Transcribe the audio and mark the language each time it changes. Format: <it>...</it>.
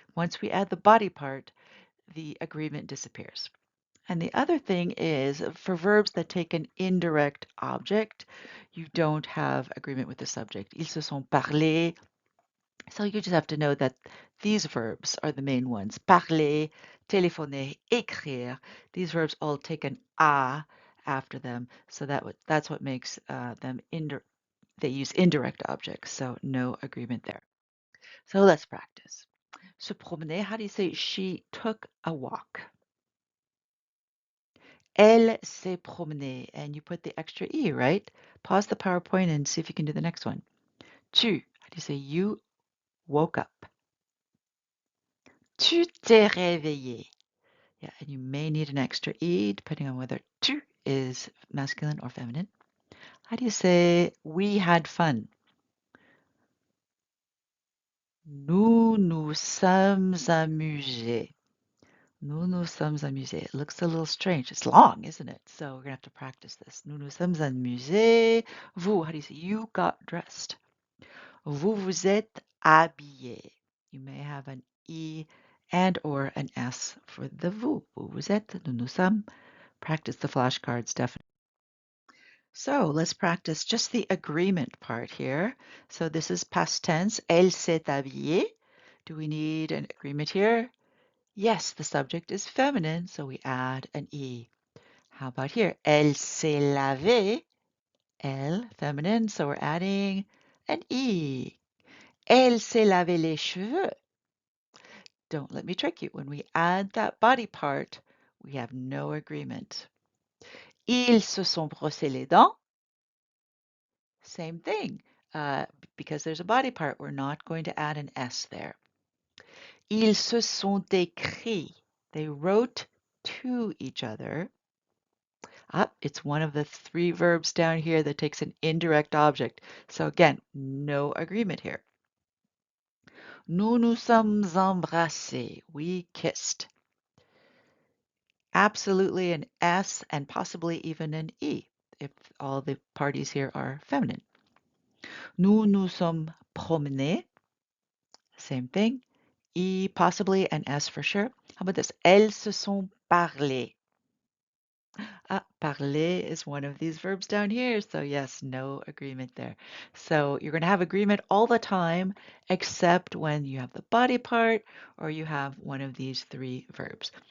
<en>Once we add the body part, the agreement disappears. And the other thing is for verbs that take an indirect object, you don't have agreement with the subject.</en> <fr>Ils se sont parlé.</fr> <en>So you just have to know that these verbs are the main ones.</en> <fr>Parler, téléphoner, écrire.</fr> <en>These verbs all take an a after them. So that's what makes them they use indirect objects. So no agreement there. So let's practice. Se promener, how do you say she took a walk?</en> <fr>Elle s'est promenée.</fr> <en>And you put the extra e, right? Pause the PowerPoint and see if you can do the next one. Tu, how do you say you woke up?</en> <fr>Tu t'es réveillé.</fr> <en>Yeah, and you may need an extra E depending on whether tu is masculine or feminine. How do you say we had fun?</en> <fr>Nous nous sommes amusés. Nous nous sommes amusés.</fr> <en>It looks a little strange. It's long, isn't it? So we're going to have to practice this.</en> <fr>Nous nous sommes amusés.</fr> <en>Vous, how do you say you got dressed?</en> <fr>Vous vous êtes habillés.</fr> <en>You may have an E and or an S for the vous.</en> <fr>Vous vous êtes, nous nous sommes.</fr> <en>Practice the flashcards definitely. So let's practice just the agreement part here. So this is past tense.</en> <fr>Elle s'est habillée.</fr> <en>Do we need an agreement here? Yes, the subject is feminine, so we add an E. How about here?</en> <fr>Elle s'est lavée.</fr> <en>Elle, feminine, so we're adding an E.</en> <fr>Elle s'est lavé les cheveux.</fr> <en>Don't let me trick you. When we add that body part, we have no agreement.</en> <fr>Ils se sont brossés les dents.</fr> <en>Same thing. Because there's a body part, we're not going to add an S there.</en> <fr>Ils se sont écrits.</fr> <en>They wrote to each other. It's one of the three verbs down here that takes an indirect object. So again, no agreement here.</en> <fr>Nous nous sommes embrassés.</fr> <en>We kissed. Absolutely an S and possibly even an E if all the parties here are feminine.</en> <fr>Nous nous sommes promenés.</fr> <en>Same thing. E possibly and S for sure. How about this?</en> <fr>Elles se sont parlé.</fr> <en>Parler is one of these verbs down here. So yes, no agreement there. So you're going to have agreement all the time, except when you have the body part or you have one of these three verbs.</en>